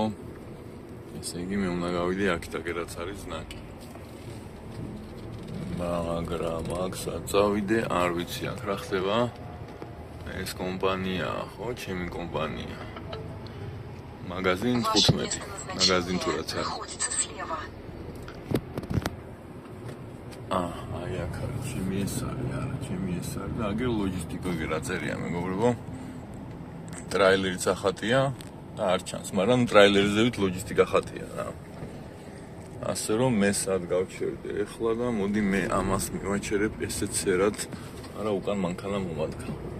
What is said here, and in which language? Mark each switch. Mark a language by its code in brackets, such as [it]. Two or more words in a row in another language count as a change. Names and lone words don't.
[ka] ესე იგი მე უნდა გავიდე აქ და რაც არის ზნაკი. მაგრამ აქ საწავიდე, არ ვიცი აქ რა ხდება. ეს კომპანიაა, ხო, ჩემი კომპანია. მაგაზინ [ru] Ваше 15. место [ka] მაგაზინ თუ [ru] назначения [ka] რაც არის. [ru] находится слева. [ka] აი აქ არის ჩემი ეს არის, არა, ჩემი ეს არის და აგერ ლოჯისტიკა რა წერია მეგობრებო. ტრაილერიც ახატია და არ ჩანს, მაგრამ ტრაილერზევით ლოჯისტიკა ხატია რა. ასე რომ მე სად გავჩერდე ეხლა და მოდი მე ამას მივაჩერებ ესეც სერად, არა უკან მანქანა მომადგა.